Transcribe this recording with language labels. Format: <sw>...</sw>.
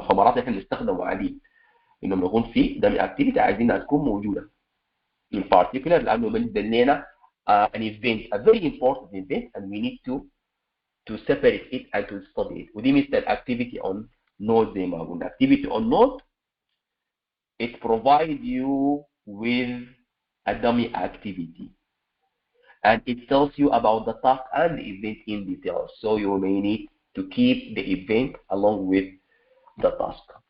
<ar>فمرات احنا بنستخدمه عديد انه يكون في dummy activity عايزينها تكون موجوده.</ar> <en>In particular</en> <ar>لانه بالنسبه لنا</ar> <en>an event, a very important event, and we need to separate it and to study it.</en> <ar>ودي مثل activity on node زي ما قلنا.</ar> <en>Activity on node it provides you with a dummy activity and it tells you about the task and the event in detail. So you may need to keep the event along with the task.</en>